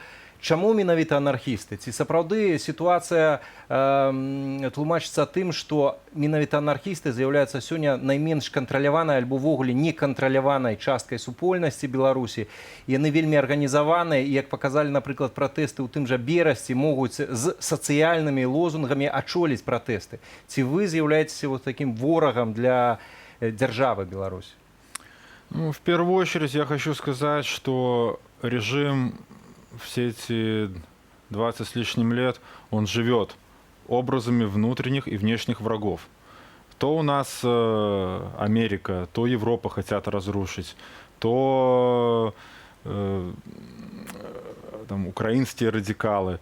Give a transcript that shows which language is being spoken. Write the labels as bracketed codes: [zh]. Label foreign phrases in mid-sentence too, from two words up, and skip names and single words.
[be] Чаму менавіта анархісты? Ці сапраўды сітуацыя тлумачыцца тым, што менавіта анархісты з'яўляюцца сёння найменш кантраляванай альбо ўвогуле некантраляванай часткай супольнасці Беларусі. Яны вельмі арганізаваныя і, як паказалі, напрыклад, пратэсты ў тым жа Берасці могуць з сацыяльнымі лозунгамі ачоліць пратэсты. Ці вы з'яўляецеся [ru] вот таким [be] ворагам для дзяржавы Беларусь? [ru] Ну, в первую очередь я хочу сказать, что режим все эти 20 с лишним лет, он живет образами внутренних и внешних врагов. То у нас Америка, то Европа хотят разрушить, то там, украинские радикалы.